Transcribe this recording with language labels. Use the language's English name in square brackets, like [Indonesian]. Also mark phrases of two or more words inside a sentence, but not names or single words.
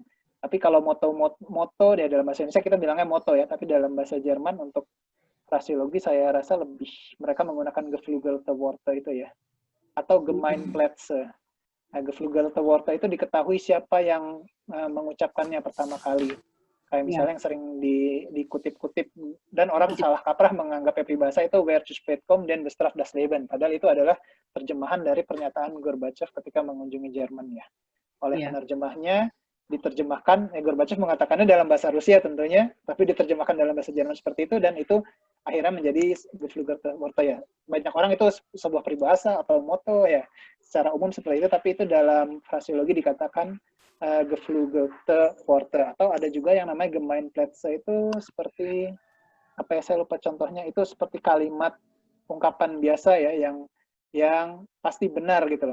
[Indonesian] Tapi kalau moto ya dalam bahasa Indonesia kita bilangnya moto ya, tapi dalam bahasa Jerman untuk frasiologi saya rasa lebih mereka menggunakan [German] geflügelte Worte [Indonesian] itu ya, atau Gemeinplätze. Nah, [German] geflügelte Worte [Indonesian] itu diketahui siapa yang mengucapkannya pertama kali. Kayak misalnya yang sering dikutip-kutip dan orang salah kaprah menganggap peribahasa itu [German] wer zu spät kommt den bestraft das Leben. [Indonesian] Padahal itu adalah terjemahan dari pernyataan Gorbachev ketika mengunjungi Jerman ya. Oleh penerjemahnya diterjemahkan, Gorbachev mengatakannya dalam bahasa Rusia tentunya, tapi diterjemahkan dalam bahasa Jerman seperti itu, dan itu akhirnya menjadi [German] geflügelte Worte [Indonesian] ya. Banyak orang itu sebuah peribahasa atau moto ya, secara umum seperti itu, tapi itu dalam frasiologi dikatakan [German] geflügelte Worte, [Indonesian] atau ada juga yang namanya Gemeinplätze itu seperti, apa ya, saya lupa contohnya, itu seperti kalimat ungkapan biasa ya, yang pasti benar gitu loh.